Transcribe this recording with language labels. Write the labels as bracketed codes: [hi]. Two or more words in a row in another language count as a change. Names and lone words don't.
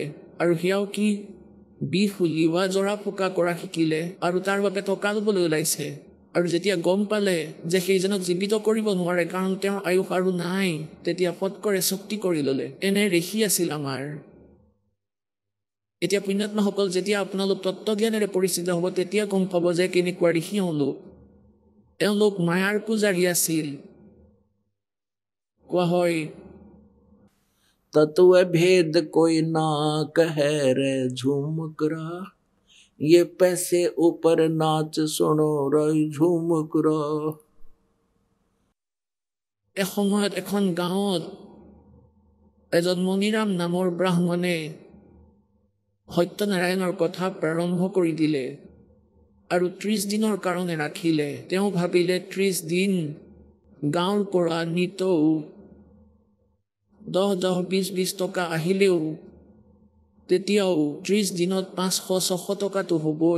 [as] আৰু সেয়াও কি বিষ উলিওৱা জৰা ফুকা কৰা শিকিলে আৰু তাৰ বাবে টকা ল'বলৈ ওলাইছে আৰু যেতিয়া গম পালে যে সেইজনক জীৱিত কৰিব নোৱাৰে কাৰণ তেওঁৰ আয়ুস আৰু নাই তেতিয়া ফটকৰে চুক্তি কৰি ল'লে এনে ঋষি আছিল আমাৰ এতিয়া পুণ্যাত্মাসকল যেতিয়া আপোনালোক তত্ত্বজ্ঞানেৰে পৰিচিত হ'ব তেতিয়া গম পাব যে কেনেকুৱা ঋষি এওঁলোক মায়াৰ পূজাৰী আছিল কোৱা হয় [hi] तत्व भेद कोई ना कहे रे झूमक रहा ये पैसे ऊपर नाच सुनो रही झूमक रहा [as] এসময়ত এখন গাঁৱত এজন মণিৰাম নামৰ ব্ৰাহ্মণে সত্যনাৰায়ণৰ কথা প্ৰাৰম্ভ কৰি দিলে আৰু 30 দিনৰ কাৰণে ৰাখিলে। তেওঁ ভাবিলে 30 দিন গাঁৱৰ পৰা নিতৌ 10-20 টকা আহিলেও তেতিয়াও 30 দিনত 500-600 টকাটো হ'বই।